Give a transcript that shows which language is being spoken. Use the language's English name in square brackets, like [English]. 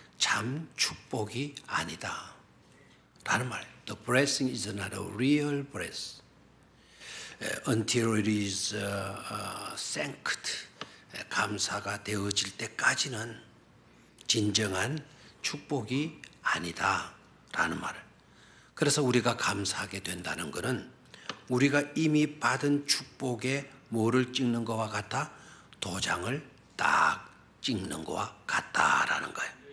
[Korean] 참 축복이 아니다 라는 말. [English] The blessing is not a real blessing until it is thanked. [Korean] 감사가 되어질 때까지는 진정한 축복이 아니다 라는 말을. 그래서 우리가 감사하게 된다는 것은 우리가 이미 받은 축복에 뭐를 찍는 것과 같아? 도장을 딱 찍는 것과 같다라는 거예요.